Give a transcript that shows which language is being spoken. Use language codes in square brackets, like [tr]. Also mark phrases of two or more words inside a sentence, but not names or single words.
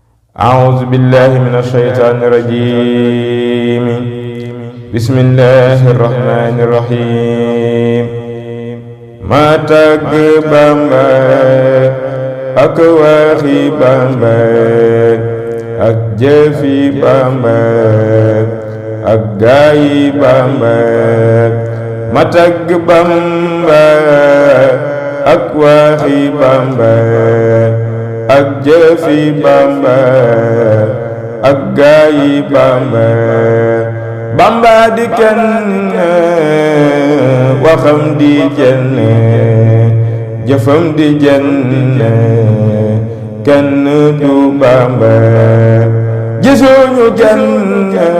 [ar] أعوذ بالله من الشيطان الرجيم بسم الله الرحمن الرحيم [wo] ma tagg Bamba ak waxi Bamba ak jëfi Bamba ak gaayi Bamba ma tagg Bamba ak waxi Bamba ak jëfi Bamba ak gaayi Bamba Bamba di kenn waxam di jenn jëfam di jenn kenn du Bamba gisuñu kenn